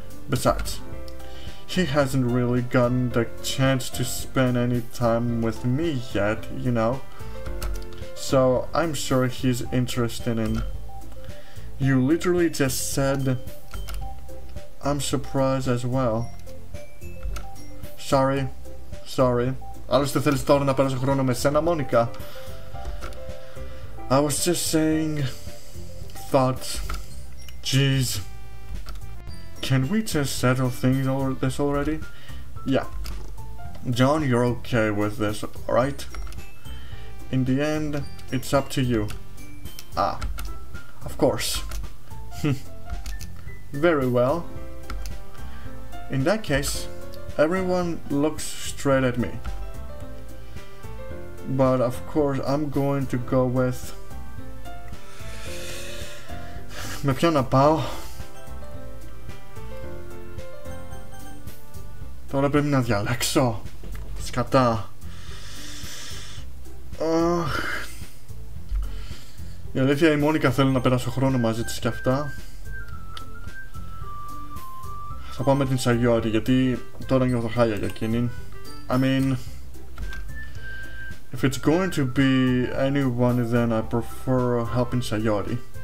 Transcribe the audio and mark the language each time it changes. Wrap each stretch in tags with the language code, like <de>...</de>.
<en>Besides, he hasn't really gotten the chance to spend any time with me yet, you know. So I'm sure he's interested in. You literally just said, I'm surprised as well. Sorry.</en> <el>Άλλωστε θέλεις τώρα να περάσω χρόνο με σένα, Μόνικα.</el> <en>I was just saying, thoughts. Jeez. Can we just settle things over this already? Yeah. John, you're okay with this, right? In the end, it's up to you. Of course. Very well. In that case, everyone looks straight at me. But of course, I'm going to go with...</en> <el>Με ποιον να πάω? Τώρα πρέπει να διαλέξω. Σκατά. Η αλήθεια η Μόνικα θέλω να περάσω χρόνο μαζί της και αυτά. Θα πάω με την Sayori γιατί τώρα νιώθω χάλια για εκείνη.</el> <en>I mean, if it's going to be anyone then I prefer helping Sayori.</en>